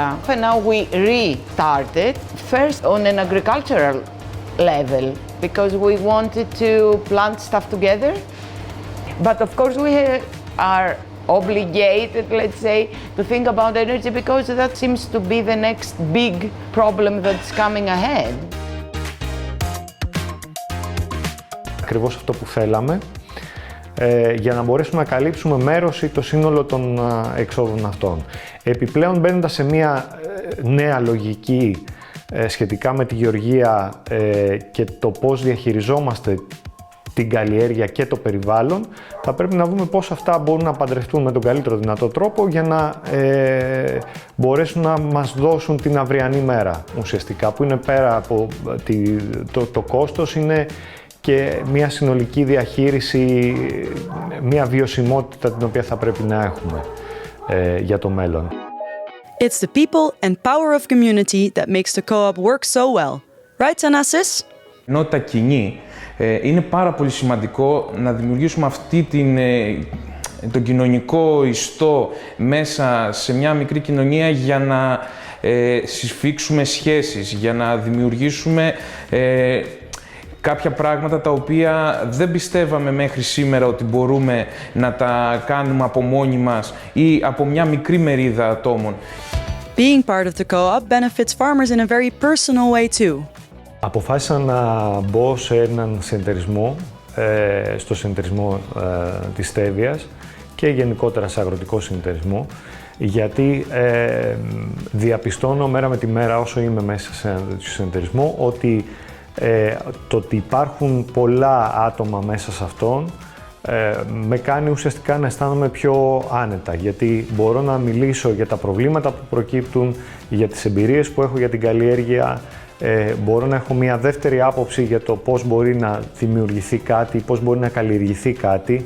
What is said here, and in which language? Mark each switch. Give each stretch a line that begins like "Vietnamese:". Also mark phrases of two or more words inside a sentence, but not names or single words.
English: And now we restarted, first on an agricultural level, because we wanted to plant stuff together. But of course we are obligated, let's say, to think about energy because that seems to be the next big problem that's coming ahead.
Greek: Ακριβώς αυτό που θέλαμε, για να μπορέσουμε να καλύψουμε μέρος ή το σύνολο των εξόδων αυτών. Επιπλέον, μπαίνοντας σε μια νέα λογική σχετικά με τη γεωργία και το πώς διαχειριζόμαστε την καλλιέργεια και το περιβάλλον, θα πρέπει να δούμε πώς αυτά μπορούν να παντρευτούν με τον καλύτερο δυνατό τρόπο για να μπορέσουν να μας δώσουν την αυριανή μέρα ουσιαστικά, που είναι πέρα από το κόστος, είναι και μια συνολική διαχείριση, μια βιωσιμότητα την οποία θα πρέπει να έχουμε για το μέλλον.
English: It's the people and power of community that makes the co-op work so well. Right, Thanasis?
Greek: Ενότητα κοινή. Είναι πάρα πολύ σημαντικό να δημιουργήσουμε τον κοινωνικό ιστό μέσα σε μια μικρή κοινωνία για να συσφίξουμε σχέσεις, για να δημιουργήσουμε κάποια πράγματα τα οποία δεν πιστεύαμε μέχρι σήμερα ότι μπορούμε να τα κάνουμε από μόνοι μας ή από μια μικρή μερίδα ατόμων.
English: Being part of the co-op benefits farmers in a very personal way too.
Greek: Αποφάσισα να μπω σε έναν συνεταιρισμό, στο συνεταιρισμό της Στέβιας και γενικότερα σε αγροτικό συνεταιρισμό, γιατί διαπιστώνω μέρα με τη μέρα όσο είμαι μέσα σε έναν τέτοιο συνεταιρισμό ότι το ότι υπάρχουν πολλά άτομα μέσα σε αυτόν με κάνει ουσιαστικά να αισθάνομαι πιο άνετα, γιατί μπορώ να μιλήσω για τα προβλήματα που προκύπτουν, για τις εμπειρίες που έχω για την καλλιέργεια, μπορώ να έχω μια δεύτερη άποψη για το πώς μπορεί να δημιουργηθεί κάτι, πώς μπορεί να καλλιεργηθεί κάτι.